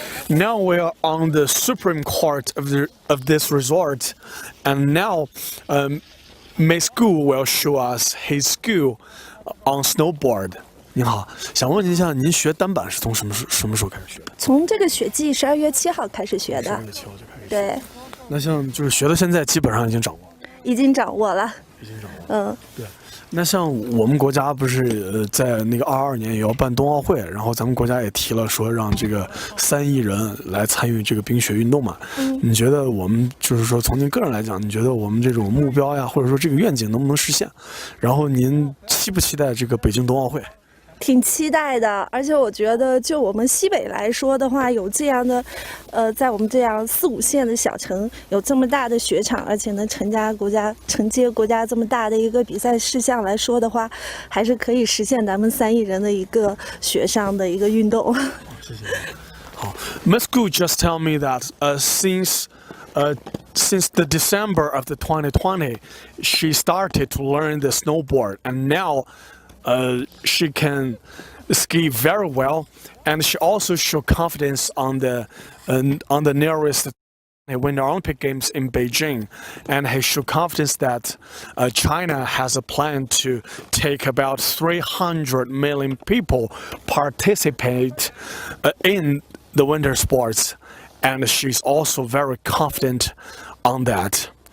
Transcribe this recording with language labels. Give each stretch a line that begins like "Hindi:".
English: Now we are on the Supreme Court of this resort, and now Miss Gu will show us his skill on snowboard.
Chinese: 您好，想问您一下，您学单板是从什么时候开始学？从这个雪季12月7号开始学的。 12月7号就开始学。对。那像就是学到现在，基本上已经掌握了。已经掌握了。已经掌握了。对。那像我们国家不是在那个22年也要办冬奥会，然后咱们国家也提了说让这个3亿人来参与这个冰雪运动嘛。你觉得我们就是说从您个人来讲，你觉得我们这种目标呀，或者说这个愿景能不能实现？然后您期不期待这个北京冬奥会？挺期待的，而且我觉得就我们西北来说的话，有这样的，在我们这样4、5线的小城有这么大的雪场，而且能承接国家这么大的一个比赛事项来说的话，还是可以实现咱们3亿人的一个雪上的一个运动。谢谢。
English: 好 ，Miss Gu just tell me that since the December of the 2020, she started to learn the snowboard, and now. She can ski very well, and she also showed confidence on the nearest Winter Olympic Games in Beijing, and he showed confidence that China has a plan to take about 300 million people participate in the winter sports, and she's also very confident on that.